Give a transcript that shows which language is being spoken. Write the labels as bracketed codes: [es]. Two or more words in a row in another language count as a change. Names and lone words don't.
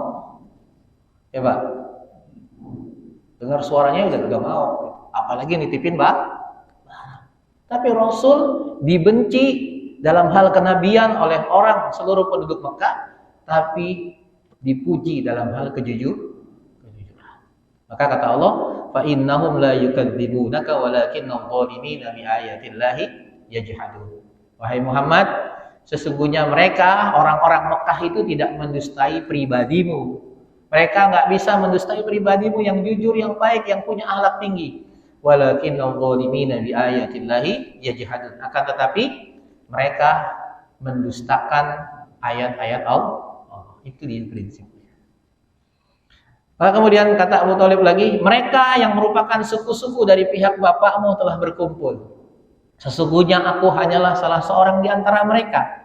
[id] Ya Pak, dengar suaranya juga nggak mau. Apalagi nitipin barang. Tapi Rasul dibenci dalam hal kenabian oleh orang seluruh penduduk Mekah, tapi dipuji dalam hal kejujuran. Maka kata Allah, [ar] فإنهم لا يكذبونك ولكن الظالمين بآيات الله يجحدون. [id] Wahai Muhammad, sesungguhnya mereka orang-orang Mekah itu tidak mendustai pribadimu. Mereka nggak bisa mendustai pribadimu yang jujur, yang baik, yang punya akhlak tinggi. [ar] ولكن الظالمين بآيات الله يجحدون. [id] Akan tetapi mereka mendustakan ayat-ayat Allah. Itu dia prinsipnya. Maka kemudian kata Abu Thalib lagi, mereka yang merupakan suku-suku dari pihak bapakmu telah berkumpul. Sesungguhnya aku hanyalah salah seorang di antara mereka.